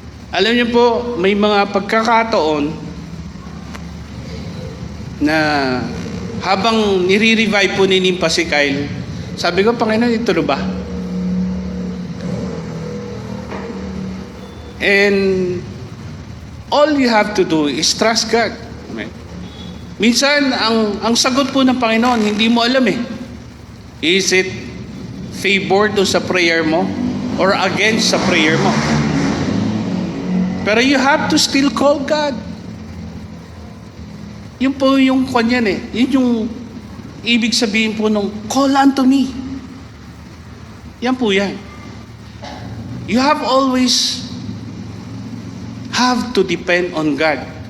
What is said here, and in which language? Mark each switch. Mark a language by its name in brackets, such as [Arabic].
[Filipino] Alam niyo po, may mga pagkakataon na habang nire-revive po ni Nimpa si Kyle, sabi ko, Panginoon, ito na ba? [English] And all you have to do is trust God. Amen. [Filipino] Minsan, ang sagot po ng Panginoon, hindi mo alam [English] Is it favor to [Filipino] sa prayer mo [English] or against [Filipino] sa prayer mo? [English] Pero you have to still call God. [Filipino] Yun po yung kanyan Yun yung ibig sabihin po nung [English] call unto me. [Filipino] Yan po yan. [English] You have always have to depend on God.